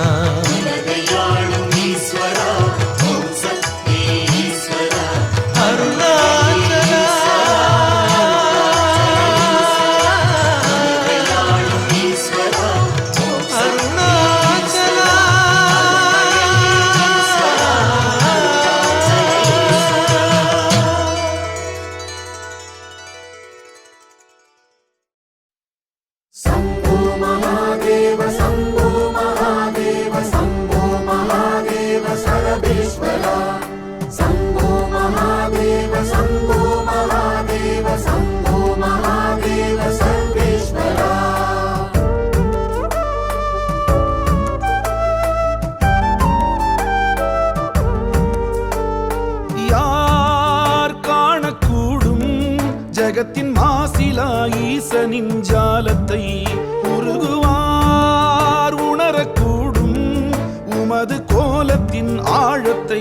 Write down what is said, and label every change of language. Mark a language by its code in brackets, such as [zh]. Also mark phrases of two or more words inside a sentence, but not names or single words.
[ta] உலகையாளும் ஈஸ்வரா ஓம் சக்தி ஈஸ்வரா அருணாச்சலா உலகையாளும் ஈஸ்வரா ஓம் அருணாச்சலா [sa] शम्भो महादेव शम्भो महादेव शम्भो महादेव सर्वेश्वरा शम्भो महादेव शम्भो महादेव शम्भो महादेव सर्वेश्वरा [ta] யார் காணக்கூடும் ஜகத்தின் மாசிலா ஈசனின் ஜாலத்தை உருகுவார் உணரக்கூடும் உமது கோலத்தின் ஆழத்தை